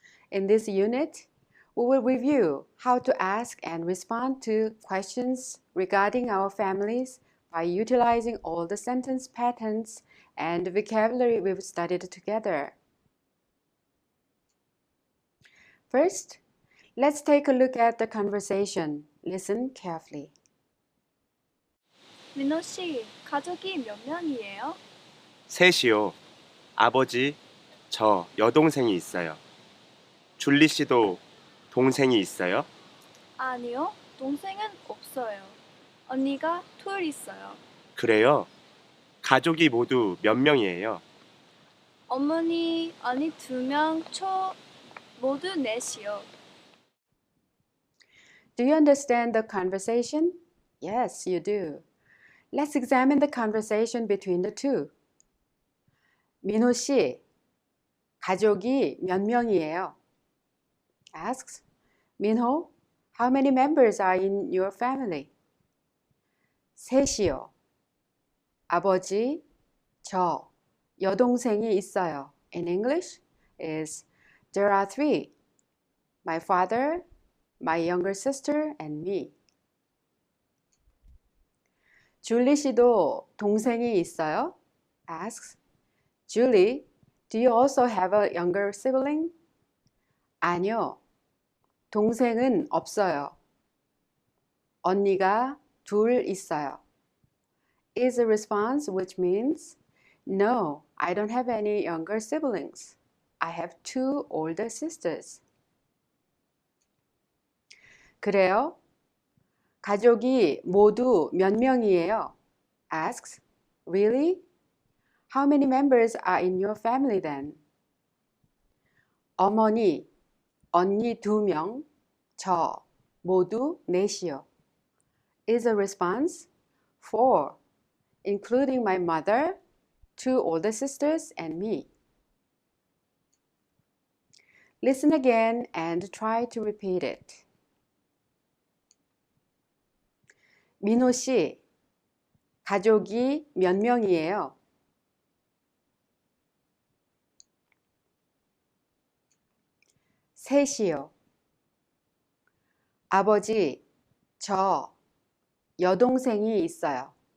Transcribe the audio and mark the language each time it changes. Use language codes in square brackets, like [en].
[en] In this unit, we will review how to ask and respond to questions regarding our families by utilizing all the sentence patterns and vocabulary we've studied together. First, let's take a look at the conversation. Listen carefully. [ko] 민호 씨, 가족이 몇 명이에요? 셋이요. 아버지, 저 여동생이 있어요. 줄리 씨도 동생이 있어요? 아니요, 동생은 없어요. 언니가 둘 있어요. 그래요? 가족이 모두 몇 명이에요? 어머니, 언니 2명, 모두 넷이요. [en] Do you understand the conversation? Yes, you do. Let's examine the conversation between the two. [ko] 민호 씨, 가족이 몇 명이에요? [en] Asks, 민호, how many members are in your family? [ko] 셋이요. 아버지, 저, 여동생이 있어요. [en] In English is there are 3. My father, my younger sister, and me. [ko] 줄리 씨도 동생이 있어요? [en] Asks, Julie, do you also have a younger sibling? [ko] 아니요. 동생은 없어요. 언니가 둘 있어요. [en] Is a response which means no, I don't have any younger siblings. I have 2 older sisters. [ko] 그래요? 가족이 모두 몇 명이에요? [en] Asks, really? How many members are in your family then? [ko] 어머니, 언니 2명, 저, 모두 넷이요. [en] Is a response 4, including my mother, 2 older sisters, and me. Listen again and try to repeat it. [ko] 민호 씨, 가족이 몇 명이에요? 셋이요. 아버지, 저, 여동생이 있어요.